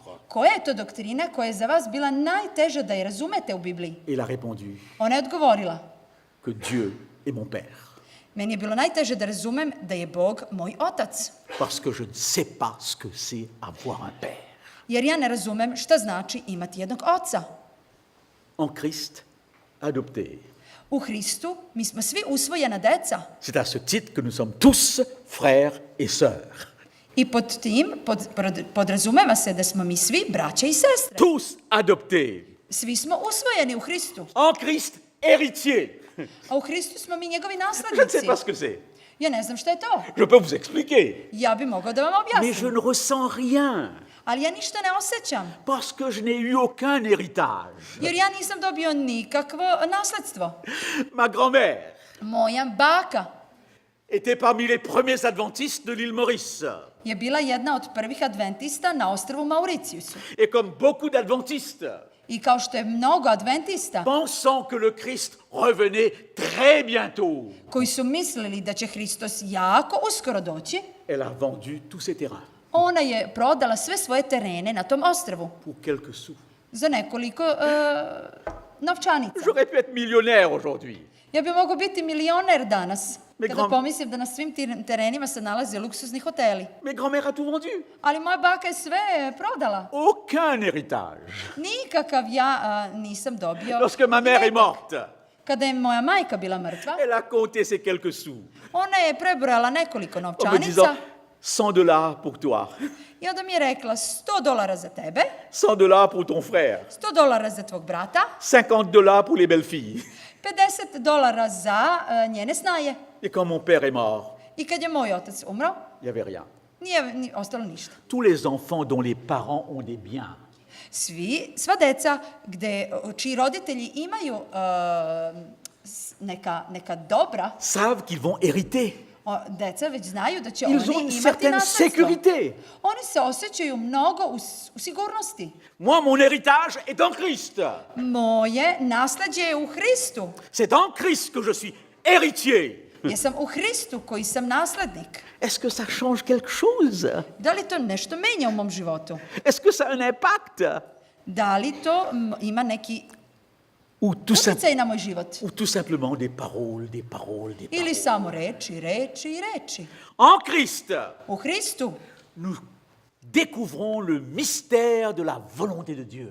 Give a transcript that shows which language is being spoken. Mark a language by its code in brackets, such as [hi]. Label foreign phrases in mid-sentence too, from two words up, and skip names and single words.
[sr] koja je to doktrina koja je za vas bila najteža da je razumete u Bibliji? [fr] Et il a répondu [sr] Ona je odgovorila: [fr] que Dieu est mon père, [sr] meni je bilo najteže da razumem da je Bog moj otac, [fr] parce que je ne sais pas ce que c'est avoir un père. [sr] jer ja ne razumem šta znači imati jednog oca. [fr] En Christ, adopté. [sr] U Hristu mi smo svi usvojena deca [fr] C'est à ce titre que nous sommes tous frères et sœurs. [sr] i pod tim podrazumeva se da smo mi svi braća i sestre. [fr] Tous adoptés. [sr] Svi smo usvojeni u Hristu, [fr] En Christ, héritiers. [sr] a u Hristu smo mi njegovi [fr] Je ne [sr] naslednici. [fr] sais pas ce que c'est. [sr] Ja ne znam šta je to. [fr] Je peux vous expliquer. [sr] Ja bi mogao da vam [fr] Mais je [sr] objasnim. [fr] ne ressens rien, [sr] Ali ja ništa ne osjećam, [fr] parce que je n'ai eu aucun héritage. [sr] jer ja nisam dobio nikakvo nasledstvo. [fr] Ma grand-mère [sr] Moja baka [fr] était parmi les premiers adventistes de l'île Maurice. [sr] je bila jedna od prvih adventista na ostrvu Mauricijusu. [fr] Et comme beaucoup d'adventistes, [sr] I kao što je mnogo adventista [fr] pensant que le Christ revenait très bientôt, [sr] koji su mislili da će Hristos jako uskoro doći, [fr] elle a vendu tous ses terrains [sr] ona je prodala sve svoje terene na tom ostrvu [fr] pour quelques sous. [sr] za nekoliko novčanica. [fr] J'aurais pu être millionnaire aujourd'hui. [sr] Ja bi mogao biti milioner danas, [fr] Me [sr] kada [fr] grand- [sr] pomislim da na svim terenima se nalaze luksuzni hoteli. [fr] Mais grand-mère a tout vendu. [sr] Ali moja baka je sve prodala. [fr] Aucun héritage. [sr] Nikakav ja nisam dobio. [fr] Lorsque ma mère est morte, [sr] Kada je moja majka bila mrtva, [fr] elle a compté ses quelques sous [sr] ona je prebrojala nekoliko [fr] en me [sr] novčanica [fr] disant $100 pour toi, [sr] i onda mi je rekla $100 za tebe, [fr] $100 pour ton frère, [sr] $100 za tvog brata, [fr] $50 pour les belles filles. [sr] $50 za njene snaje. [fr] Et quand mon père est mort, [sr] I kad je moj otac umro, [fr] il n'y avait rien. [sr] nije ostalo ništa. [fr] Tous les enfants dont les parents ont des biens [sr] Sva deca čiji roditelji imaju neka dobra, [fr] savent qu'ils vont hériter. [sr] deca već znaju da će [fr] Ils ont [sr] oni [fr] une [sr] imati [fr] certaine [sr] nasledstvo. [fr] sécurité. [sr] Oni se osjećaju mnogo u sigurnosti. [fr] Moi, mon héritage est en Christ. [sr] Moje nasleđe je u Hristu. [fr] C'est en Christ que je suis héritier. [sr] Ja sam u Hristu koji sam naslednik. [fr] Est-ce que ça change quelque chose? [sr] Da li to nešto menja u mom životu? [fr] Est-ce que ça a un impact? [sr] Da li to ima neki [fr] Ou tout, [sr] utjecaj na moj život? [fr] ou tout simplement des paroles, des paroles, des [sr] Ili [fr] paroles. [sr] samo reči, reči i reči? [fr] En Christ, [sr] U Hristu [fr] nous découvrons le mystère de la volonté de Dieu.